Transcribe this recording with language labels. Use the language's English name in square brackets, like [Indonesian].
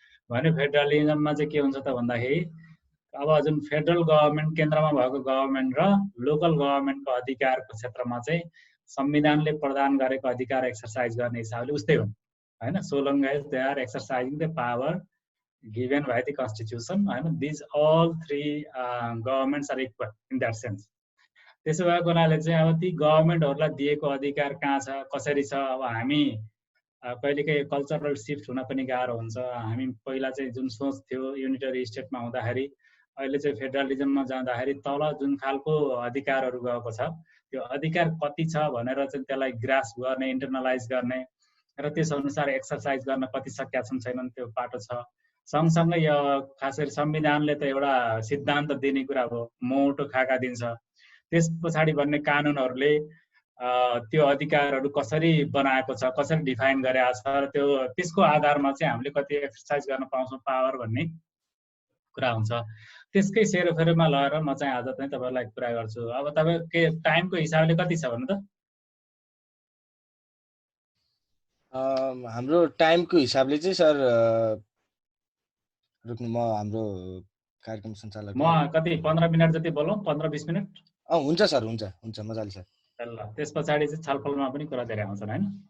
[Nepali] भने फेडरलिजममा चाहिँ के हुन्छ त भन्दाखेरि अब जुन फेडरल गभर्मेन्ट केन्द्रमा भएको गभर्मेन्ट र लोकल गभर्मेन्टको अधिकारको क्षेत्रमा चाहिँ संविधानले प्रदान गरेको अधिकार एक्सर्साइज गर्ने हिसाबले उस्तै हुन् हैन। [English] So long as they are exercising the power given by the constitution हैन। these all three governments are equal in that sense। [Nepali] त्यसो भएको हुनाले चाहिँ अब ती गभर्मेन्टहरूलाई दिएको अधिकार कहाँ छ, कसरी छ। अब हामी कहिलेकाहीँ कल्चरल सिफ्ट हुन पनि गाह्रो हुन्छ। हामी पहिला चाहिँ जुन सोच थियो युनिटरी स्टेटमा हुँदाखेरि, अहिले चाहिँ फेडरलिजममा जाँदाखेरि तल जुन खालको अधिकारहरू गएको छ त्यो अधिकार कति छ भनेर चाहिँ त्यसलाई ग्रास्प गर्ने, इन्टरनलाइज गर्ने र त्यस अनुसार एक्सर्साइज गर्न कति सकेका छन् छैनन् त्यो पाटो छ। सँगसँगै यो खास गरी संविधानले त एउटा सिद्धान्त दिने कुरा हो, मोटो खाका दिन्छ। त्यस पछाडि भन्ने कानुनहरूले त्यो अधिकारहरू कसरी बनाएको छ, कसरी डिफाइन गरेको छ र त्यो त्यसको आधारमा चाहिँ हामीले कति एक्सर्साइज गर्न पाउँछौँ पावर भन्ने कुरा हुन्छ। त्यसकै सेरोफेरोमा लगेर म चाहिँ आज चाहिँ तपाईँलाई कुरा गर्छु। अब तपाईँ के टाइमको हिसाबले कति छ भन्नु त? हाम्रो टाइमको हिसाबले चाहिँ सर रुक्नु, म हाम्रो कार्यक्रम सञ्चालक म कति 15 मिनट जति बोलौँ, 15-20 मिनट? हुन्छ सर, हुन्छ हुन्छ, मजाले सर। ल त्यस पछाडि चाहिँ छलफलमा पनि कुरा धेरै आउँछन् हैन।